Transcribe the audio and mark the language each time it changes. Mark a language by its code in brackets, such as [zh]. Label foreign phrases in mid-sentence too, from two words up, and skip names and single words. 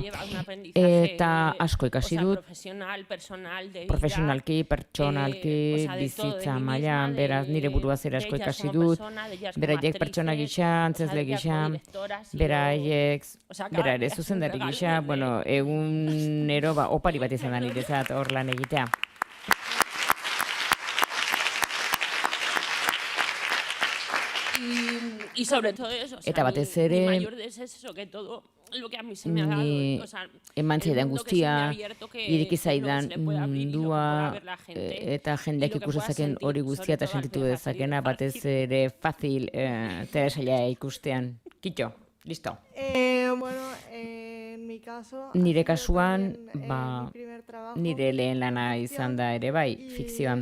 [eu] Eta asko ikasi dut, profesionalki, pertsonalki, bizitza mailan, beraz nire buruaz ere asko ikasi dut, beraiek pertsona gisa, antzezle gisa, beraiek, bera ere zuzendari gisa, bueno, egunero opari bat izan da niretzat hor lan egitea. [es] Y sobre todo eso, [eu] eta batez ere, [es] mi mayor deseo es eso, que todo lo que a mí se me ha dado, [eu] eman zaidan guztia, ireki zaidan mundua, eta jendeak ikusezaken hori guztia eta sentitu dezakena, batez ere fácil telesaila ikustean. Kitxo, listo. Nire kasuan, nire lehen lana izan da ere bai, fikzioan.